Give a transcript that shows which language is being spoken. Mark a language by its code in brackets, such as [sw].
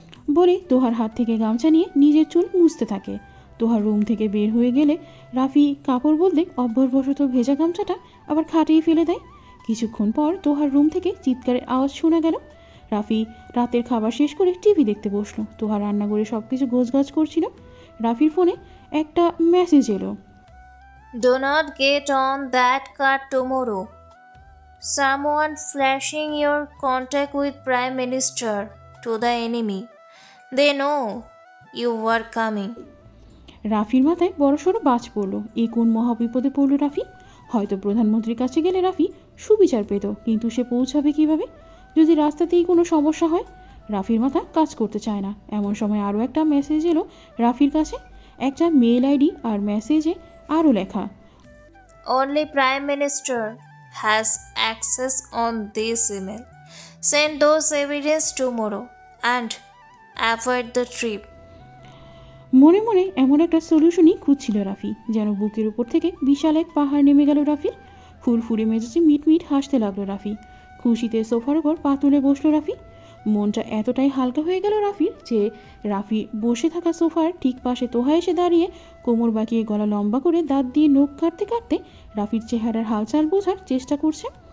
[bn] বলে তোহার হাত থেকে গামছা নিয়ে নিজের চুল মুছতে থাকে। তোহার রুম থেকে বের হয়ে গেলে রাফি কাপড় বদলে অভ্যাসবশত ভেজা গামছাটা আবার খাটিয়ে ফেলে দেয়। কিছুক্ষণ পর তোহার রুম থেকে চিৎকারের আওয়াজ শোনা গেল। রাফি রাতের খাবার শেষ করে টিভি দেখতে বসলো। তোহার রান্নাঘরে সব কিছু গোছগাছ করছিল। রাফির ফোনে একটা মেসেজ এলো। [en] Do not get on that car tomorrow. Someone flashing your contact with Prime Minister to the enemy. They know you were coming. [bn] রাফির মাথায় বড়সড় বাজ পড়ল। এ কোন মহাবিপদে পড়ল রাফি? হয়তো প্রধানমন্ত্রীর কাছে গেলে রাফি সুবিচার পেত, কিন্তু সে পৌঁছাবে কিভাবে যদি রাস্তাতেই কোনো সমস্যা হয়? রাফির মাথা কাজ করতে চায় না। এমন সময় আরও একটা মেসেজ এলো রাফির কাছে, একটা মেল আইডি আর মেসেজে আরও লেখা, [en] Only Prime Minister has access on this email. Send those evidence tomorrow and avoid the trip. [bn] মনে মনে এমন একটা সলিউশনই খুঁজছিল রাফি, যেন বুকের উপর থেকে বিশাল এক পাহাড় নেমে গেল রাফির। ফুরফুরে মেজাজে মিটমিট হাসতে লাগলো রাফি। খুশিতে সোফার উপর পা তুলে বসলো রাফি। মনটা এতটাই হালকা হয়ে গেল রাফির যে রাফি বসে থাকা সোফার ঠিক পাশে তোহা এসে দাঁড়িয়ে কোমর বাঁকিয়ে গলা লম্বা করে দাঁত দিয়ে নখ কাটতে কাটতে রাফির চেহারার হালচাল বোঝার চেষ্টা করছে।